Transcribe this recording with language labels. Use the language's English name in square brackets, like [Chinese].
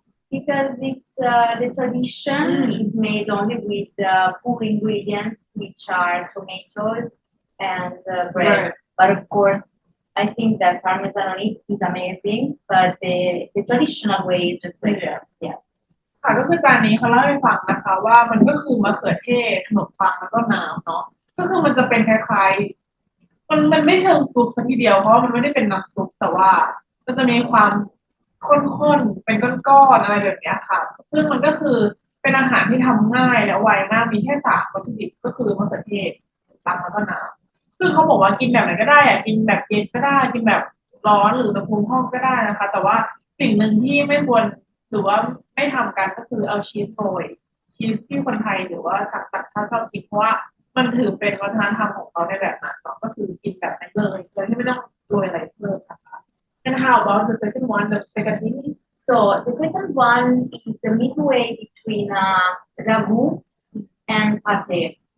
[English] Because it's the tradition is made only with four ingredients, which are tomatoes and bread. But of course, I think that parmesan on it is amazing, but the traditional way is just like that. Yeah. [Thai] ค่ะก็คือจานนี้เขาเล่าให้ฟังนะคะว่ามันก็คือมะเขือเทศขนมปังแล้วก็น้ำเนาะก็คือมันจะเป็นคล้ายๆมันไม่เชิงซุปซะทีเดียวเพราะมันไม่ได้เป็นน้ำซุปแต่ว่ามันจะมีความ ข้นๆเป็นก้อนๆอะไรแบบนี้ค่ะซึ่งมันก็คือเป็นอาหารที่ทำง่ายและไวมากมีแค่3วัตถุดิบก็คือมะเขือเทศ ปังแล้วก็น้ำซึ่งเขาบอกว่ากินแบบไหนก็ได้อะกินแบบเย็นก็ได้กินแบบร้อนหรืออุณหภูมิห้องก็ได้นะคะแต่ว่าสิ่งหนึ่งที่ไม่ควรหรือว่าไม่ทำกันก็คือเอาชีสโรยชีสที่คนไทยหรือว่าต่างชาติชอบกินเพราะว่ามันถือเป็นวัฒนธรรมของเขาในแบบนั้นเนาะก็คือกินแบบนั้นเลยโดยที่ไม่ต้องโรยอะไรเพิ่มนะคะ [English] And how about the second one, the spaghetti? So the second one is the midway between ragu and pate.